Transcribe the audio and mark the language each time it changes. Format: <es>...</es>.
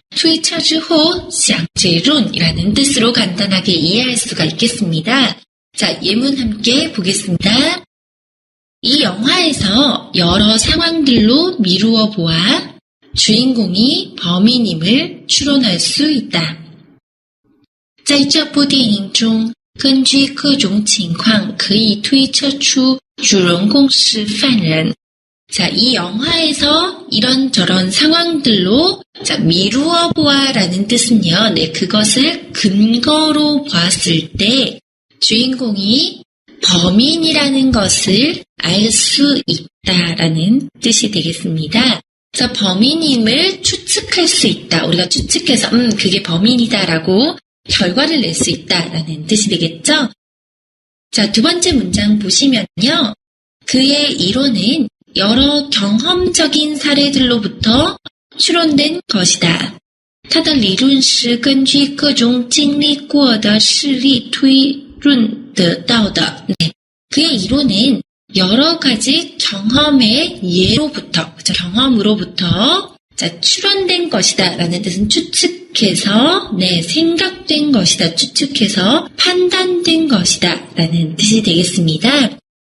<zh>推测之后想结论</zh> <ko>이라는 뜻으로 간단하게 이해할 수가 있겠습니다. 자, 예문 함께 보겠습니다. 이 영화에서 여러 상황들로 미루어 보아 주인공이 범인임을 추론할 수 있다.</ko> <zh>在这部电影中根据各种情况可以推测出主人公是犯人.</zh> <ko>자, 이 영화에서 이런저런 상황들로 미루어 보아라는 뜻은요. 그것을 근거로 보았을 때 주인공이 범인이라는 것을 알 수 있다라는 뜻이 되겠습니다. 그래서 범인임을 추측할 수 있다. 우리가 추측해서 그게 범인이다라고 결과를 낼 수 있다라는 뜻이 되겠죠? 자, 두 번째 문장 보시면요. 그의 이론은 여러 경험적인 사례들로부터 추론된 것이다.</ko> <zh>它的理论是根据各种经历过的事例推论得到的.</zh> <ko>네. 그의 이론은 여러 가지 경험의 예로부터, 경험으로부터 추론된 것이다 라는 뜻은 추측해서, 생각된 것이다, 추측해서 판단된 것이다 라는 뜻이 되겠습니다.</ko>